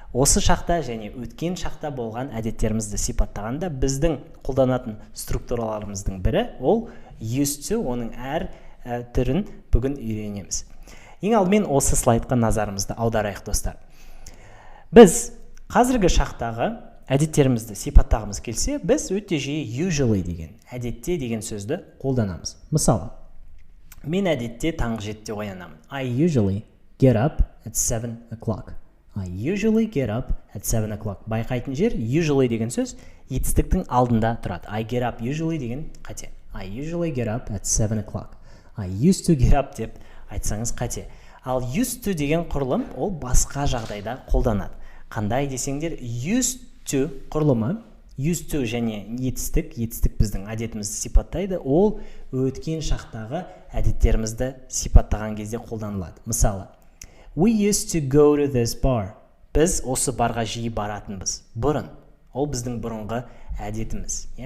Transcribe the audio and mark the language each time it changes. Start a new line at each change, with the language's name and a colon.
Kazakh: Осы шақта және өткен шақта болған әдеттерімізді сипаттағанда біздің қолданатын структураларымыздың бірі ол used to, оның әр түрін бүгін үйренеміз. Ең алдымен осы слайдқа назарымызды аударайық, достар. Біз қазіргі шақтағы әдеттерімізді сипаттағымыз келсе, біз өте жиі usually деген, әдетте деген сөзді қолданамыз. Мысалы, мен әдетте таңғы 7-те оянамын.
English: I usually get up at 7 o'clock. I usually get up at 7 o'clock.
Kazakh: Байқайтын жер, usually деген сөз етістіктің алдында тұрады.
English: I get up usually
Kazakh: деген қате.
English: I usually get up at 7 o'clock. I used to get up
Kazakh: деп айтсаңыз қате. Ал used to деген құрылым ол басқа жағдайда қолданады. Қандай десеңдер, used to құрылымы, used to және етістік біздің әдетімізді сипаттайды, ол өткен шақтағы әдеттерімізді сипаттаған кезде қолданылады. Мысалы,
English: we used to go to this bar.
Kazakh: Біз осы барға жиі баратынбыз. Бұрын. Ол біздің бұрынғы әдетіміз.